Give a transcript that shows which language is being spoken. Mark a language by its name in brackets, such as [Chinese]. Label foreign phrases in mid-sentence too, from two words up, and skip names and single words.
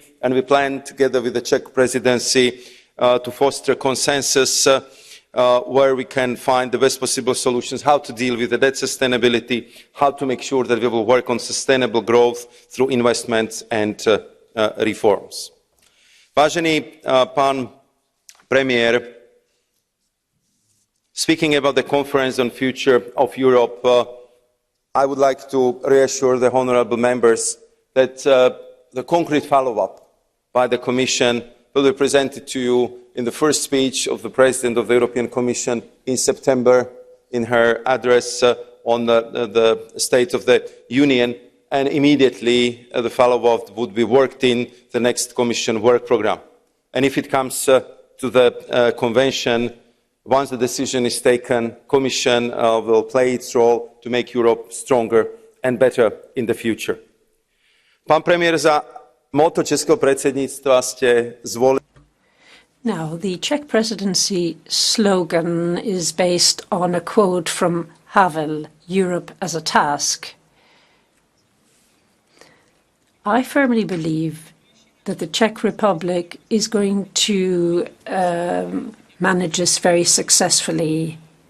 [English] And we plan, together with the Czech Presidency, to foster consensus where we can find the best possible solutions, how to deal with the debt sustainability, how to make sure that we will work on sustainable growth through investments and reforms. [Slovak] Vážený pán premiér, [English] speaking about the conference on future of Europe, I would like to reassure the honourable members that the concrete follow-up by the Commission will be presented to you in the first speech of the President of the European Commission in September, in her address on the State of the Union, and immediately the follow-up would be worked in the next Commission work programme. And if it comes to the Convention, once the decision is taken, the Commission will play its role to make Europe stronger and better in the future. [Slovak] Pán premiér, za motto českého predsedníctva ste zvolili. [English] Now, the Czech Presidency slogan is based on a quote from Havel, Europe as a task. I firmly believe that the Czech Republic is going to manage this very successfully.